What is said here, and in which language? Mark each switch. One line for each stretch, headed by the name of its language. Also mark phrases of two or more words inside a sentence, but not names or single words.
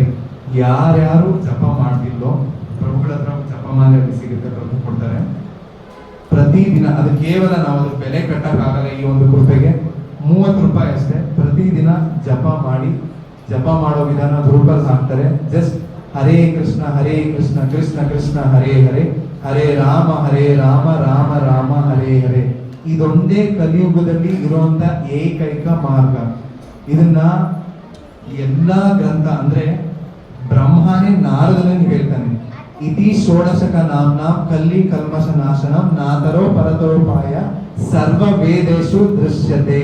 Kannada: ಯಾರ್ಯಾರು ಜಪ ಮಾಡ್ತಿಲ್ಲೋ ಪ್ರಭುಗಳ ಹತ್ರ ಜಪಮಾಲೆ ಸಿಗುತ್ತೆ, ಪ್ರಭು ಕೊಡ್ತಾರೆ ಪ್ರತಿದಿನ. ಅದು ಕೇವಲ ನಾವು ಅದು ಬೆಲೆ ಕಟ್ಟಕ್ಕಾಗಲ್ಲ. ಈ ಒಂದು ಕೃಪೆಗೆ 30 ರೂಪಾಯಿ ಅಷ್ಟೇ. ಪ್ರತಿದಿನ ಜಪ ಮಾಡಿ, ಜಪ ಮಾಡೋ ವಿಧಾನ ಗ್ರೂಪಲ್ಲಿ ಹಾಕ್ತಾರೆ.
Sanskrit: ಜಸ್ಟ್ ಹರೇ ಕೃಷ್ಣ ಕೃಷ್ಣ ಕೃಷ್ಣ ಹರೇ ಹರೇ, ಹರೇ ರಾಮ ರಾಮ ರಾಮ ಹರೇ ಹರೇ.
Kannada: ಇದೊಂದೇ ಕಲಿಯುಗದಲ್ಲಿ ಇರುವಂತ ಏಕೈಕ ಮಾರ್ಗ. ಇದನ್ನ ಎಲ್ಲಾ ಗ್ರಂಥ ಅಂದ್ರೆ ಬ್ರಹ್ಮನೇ ನಾರದನಿಗೆ ಹೇಳ್ತಾನೆ,
Sanskrit: ಇತಿ ಷೋಡಶಕ ನಾಮ್ನ ಕಲ್ಲಿ ಕಲ್ಮಶ ನಾಶನಂ ನಾತರೋ ಪರತೋಪಾಯ ಸರ್ವ ವೇದೇಶು ದೃಶ್ಯತೆ.